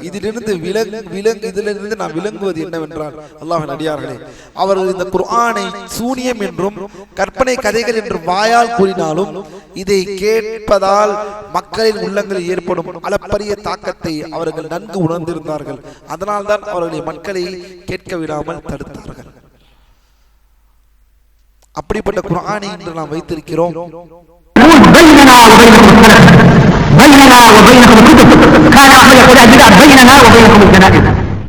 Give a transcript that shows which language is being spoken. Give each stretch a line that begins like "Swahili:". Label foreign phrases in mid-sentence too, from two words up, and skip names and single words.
Tamil: இதிலிருந்து இதிலிருந்து நாம் விளங்குவது என்னவென்றால், அல்லாஹ்வின் அடியார்களே, அவர்கள் இந்த குர்ஆனை சூனியம் என்றும் கற்பனை கதைகள் என்றும் வாயால் கூறினாலும் இதை கேட்பதால் மக்களின் உள்ளங்களில் ஏற்படும் அளப்பரிய தாக்கத்தை அவர்கள் நன்கு உணர்ந்திருந்தார்கள். அதனால்தான் அவர்களை மக்களை கேட்க விடாமல் தடுத்தார்கள். அப்படிப்பட்ட குர்ஆனை இன்று நாம் வைத்திருக்கிறோம்.
Arabic: بيننا وبينكم الكتب كان أحمد يقول بيننا وبينكم الجنائز